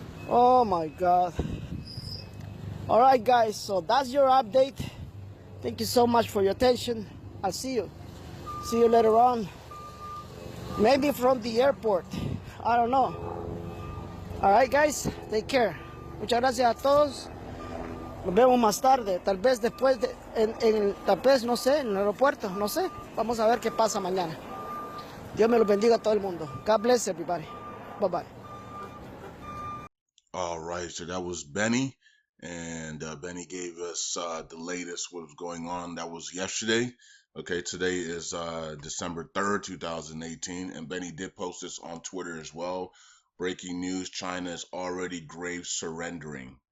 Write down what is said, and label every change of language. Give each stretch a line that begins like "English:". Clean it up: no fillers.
English: Oh my God. All right, guys, so that's your update. Thank you so much for your attention. I'll see you. See you later on. Maybe from the airport. I don't know. All right, guys, take care.
Spanish: Muchas gracias a todos. Nos vemos más tarde. Tal vez después tal vez, no sé, en el aeropuerto, no sé. Vamos a ver qué pasa mañana. Dios me los bendiga a todo el mundo.
English: God bless everybody. Bye-bye. All right, so that was Beny, and Beny gave us the latest what was going on. That was yesterday. Okay, today is December 3rd, 2018, and Beny did post this on Twitter as well. Breaking news: China is already grave surrendering.